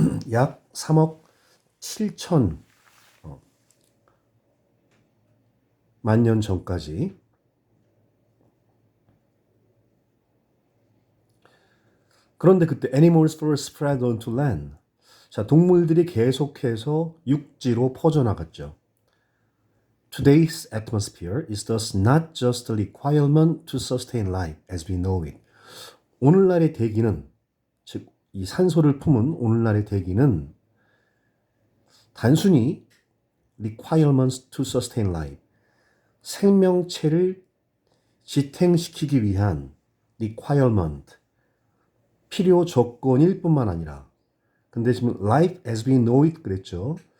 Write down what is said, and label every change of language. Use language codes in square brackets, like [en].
[ko] 약 3억 7천 만년 전까지. 그런데 그때 [en] animals first spread onto land. [ko] 자, 동물들이 계속해서 육지로 퍼져나갔죠. [en] Today's atmosphere is thus not just a requirement to sustain life as we know it. [ko] 오늘날의 대기는, 즉 이 산소를 품은 오늘날의 대기는 단순히 [en] requirements to sustain life, [ko] 생명체를 지탱시키기 위한 requirement, 필요 조건일 뿐만 아니라, 근데 지금 [en] life as we know it [ko] 그랬죠.